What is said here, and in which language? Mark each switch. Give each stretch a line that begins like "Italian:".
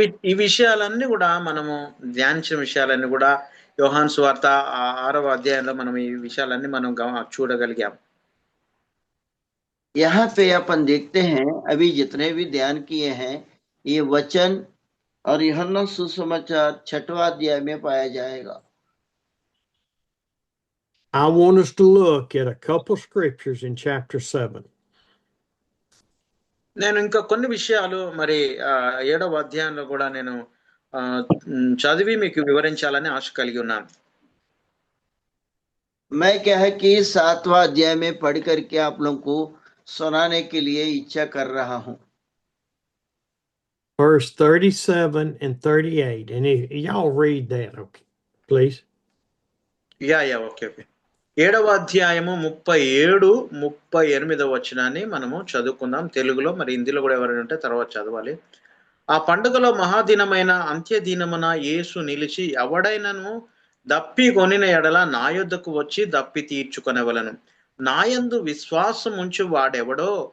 Telugu: ఈ విషయాలన్నీ కూడా మనము ధ్యానించిన విషయాలన్నీ కూడా యోహాను సువార్త 6వ అధ్యాయంలో మనం ఈ విషయాలన్నీ మనం చూడగలిగాం.
Hindi: यहाँ पे अपन देखते हैं अभी जितने भी ध्यान किए हैं ये वचन और यूहन्ना सुसमाचार 6वां अध्याय में पाया जाएगा.
English: I want us to look at a couple scriptures in chapter 7.
Telugu: నేను ఇంకా కొన్ని విషయాలు మరి 7వ అధ్యాయంలో కూడా నేను చదివి మీకు వివరించాలని ఆశ కలిగి ఉన్నాను.
Hindi: मैं क्या है कि 7वां अध्याय में पढ़ करके आप लोगों को सुनाने के लिए इच्छा कर रहा हूं.
English: Verse 37 and 38. And y'all read that, okay, please. Yeah okay.
Telugu: 7వ అధ్యాయము 37-38 వచనాన్ని మనము చదువుకుందాం తెలుగులో. మరి హిందీలో కూడా ఎవరైనా ఉంటే తర్వాత చదవాలి. ఆ పండుగలో మహాదినమైన అంత్యదినమున యేసు నిలిచి ఎవడైనను దప్పి కొనిన ఎడల నా యొద్దకు వచ్చి దప్పి తీర్చుకొనవలను. నాయందు విశ్వాసం ఉంచు వాడెవడో